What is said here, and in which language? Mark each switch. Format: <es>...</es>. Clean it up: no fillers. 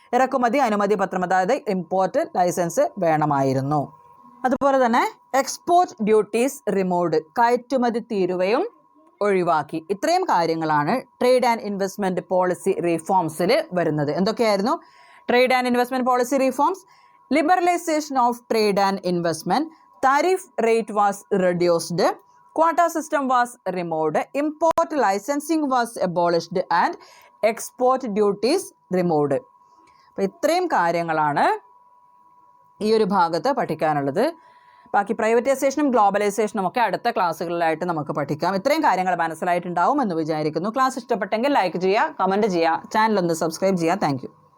<ml>ഇറക്കുമതി അനുമതി പത്രം, അതായത് ഇമ്പോർട്ട് ലൈസൻസ് വേണമായിരുന്നു. അതുപോലെ തന്നെ</ml> <en>Export duties removed.</en> <ml>കയറ്റുമതി തീരുവയും ഒഴിവാക്കി. ഇത്രയും കാര്യങ്ങളാണ് ട്രേഡ് ആൻഡ് ഇൻവെസ്റ്റ്മെൻറ്റ് പോളിസി റീഫോംസിൽ വരുന്നത്. എന്തൊക്കെയായിരുന്നു trade and investment policy reforms?</ml> <en>Liberalization of trade and investment, tariff rate was reduced, quota system was removed, import licensing was abolished and export duties removed.</en> <ml>അപ്പോൾ ഇത്രയും കാര്യങ്ങളാണ് ഈ ഒരു ഭാഗത്ത് പഠിക്കാനുള്ളത്. ബാക്കി പ്രൈവറ്റൈസേഷനും ഗ്ലോബലൈസേഷനും ഒക്കെ അടുത്ത ക്ലാസ്സുകളിലായിട്ട് നമുക്ക് പഠിക്കാം. ഇത്രയും കാര്യങ്ങൾ മനസ്സിലായിട്ടുണ്ടാവും എന്ന് വിചാരിക്കുന്നു. ക്ലാസ് ഇഷ്ടപ്പെട്ടെങ്കിൽ ലൈക്ക് ചെയ്യുക, കമൻറ്റ് ചെയ്യുക, ചാനൽ ഒന്ന് സബ്സ്ക്രൈബ് ചെയ്യുക. താങ്ക്</ml>